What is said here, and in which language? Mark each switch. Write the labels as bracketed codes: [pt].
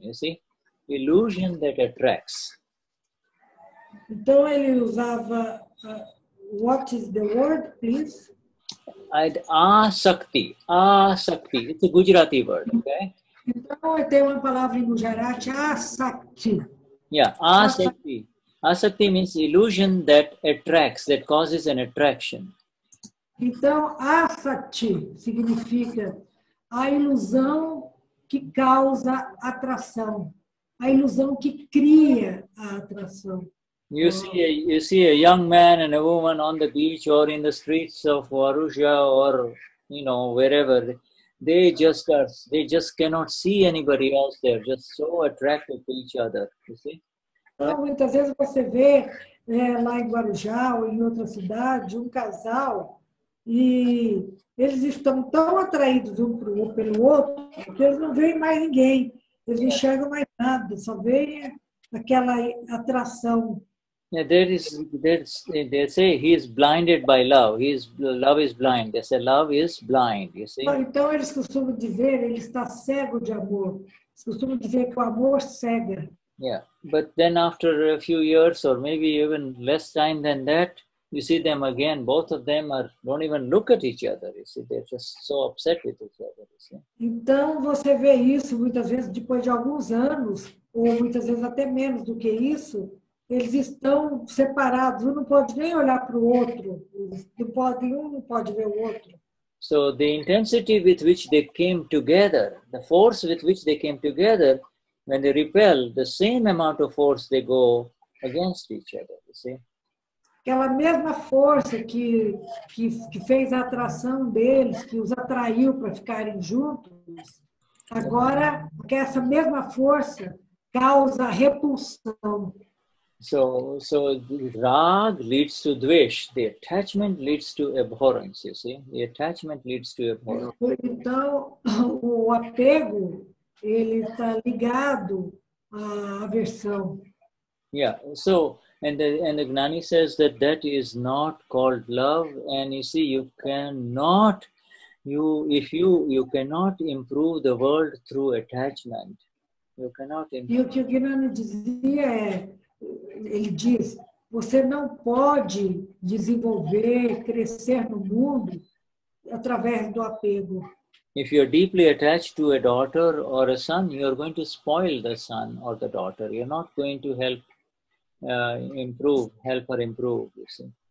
[en] You see, illusion that attracts. [pt] Então ele usava [en] what is the word, please? [gu] Asakti. Asakti. [en] It's a Gujarati word, okay? [pt] Então tem uma palavra em Gujarati, asakti. [en] Yeah, asakti. Asakti means illusion that attracts, that causes an attraction. [pt] Então, asakti significa a ilusão que causa atração, a ilusão que cria a atração. [en] You see a young man and a woman on the beach or in the streets of Arusha or wherever. They just cannot see anybody else. They're just so attracted to each other. You see. [pt] Então, muitas vezes você vê lá em Guarujá ou em outra cidade um casal e eles estão tão atraídos pelo outro que eles não veem mais ninguém, eles não enxergam mais nada, só veem aquela atração. [en] Yeah, they say he is blinded by love. Love is blind. They say love is blind. You see. [pt] Então eles costumam dizer ele está cego de amor. Eles costumam dizer que o amor cega. [en] Yeah, but then after a few years or maybe even less time than that, you see them again. Both of them don't even look at each other. You see, they're just so upset with each other. You see. [pt] Então você vê isso muitas vezes depois de alguns anos ou muitas vezes até menos do que isso. Eles estão separados, um não pode nem olhar para o outro, um não pode ver o outro. [en] So the intensity with which they came together, the force with which they came together, when they repel, the same amount of force they go against each other, you see. [pt] Aquela mesma força que fez a atração deles, que os atraiu para ficarem juntos, agora essa mesma força causa repulsão. [en] So rag leads to dvesh. The attachment leads to abhorrence, you see. The attachment leads to abhorrence. [pt] Então, o apego, ele está ligado à aversão. [en] Yeah, so, and the Gnani says that is not called love, and you see, you cannot improve the world through attachment. You cannot improve. [pt] E o que o Gnani dizia ele diz, você não pode desenvolver, crescer no mundo através do apego. [en] If you're deeply attached to a daughter or a son, you're going to spoil the son or the daughter. You're not going to help her improve, you see.